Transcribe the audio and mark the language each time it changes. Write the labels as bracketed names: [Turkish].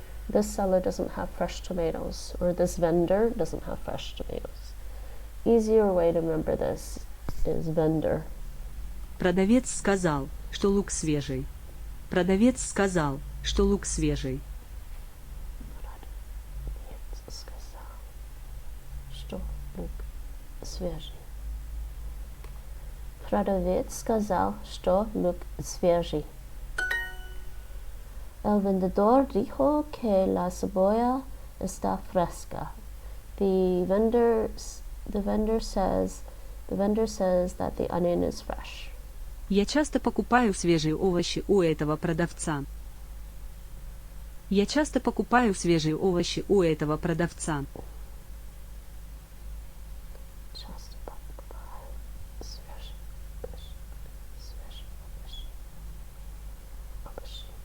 [English] This seller doesn't have fresh tomatoes, or this vendor doesn't have fresh tomatoes. easier way to remember this is vendor. [Russian] Продавец сказал, что лук свежий. Продавец сказал, что лук свежий. Сказал, что лук свежий. Продавец сказал, что лук свежий. [Spanish] El vendedor dijo que la cebolla está fresca. [English] The vendor says that the onion is fresh. [Russian] Я часто покупаю свежие овощи у этого продавца. Я часто покупаю свежие овощи у этого продавца. Часто покупаю свежие овощи.